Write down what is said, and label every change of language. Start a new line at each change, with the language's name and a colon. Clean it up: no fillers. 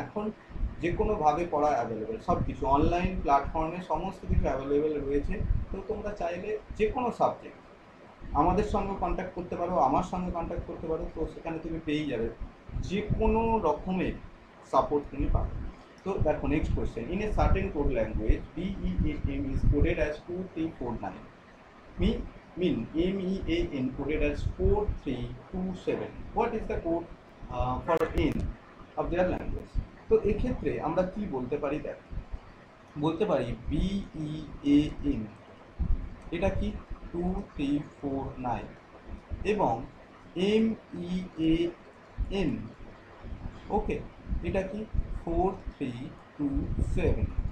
Bangla: এখন যে কোনোভাবে পড়া অ্যাভেলেবেল, সব কিছু অনলাইন প্ল্যাটফর্মে সমস্ত কিছু অ্যাভেলেবেল রয়েছে। তো তোমরা চাইলে যে কোনো সাবজেক্ট আমাদের সঙ্গে কন্ট্যাক্ট করতে পারো, আমার সঙ্গে কন্ট্যাক্ট করতে পারো, তো সেখানে তুমি পেয়ে যাবে, যে কোনো রকমের সাপোর্ট তুমি পাবে। তো দেখো
English: Next question, in a certain code language BEAM is coded as 2349, mean MEAN coded as 4327, what is the code for N of their language?
Bangla: তো এক্ষেত্রে আমরা কি বলতে পারি, দেখ বলতে পারি BEAN, এটা কি 2349, এবং MEAN, ওকে, এটা কি 4327।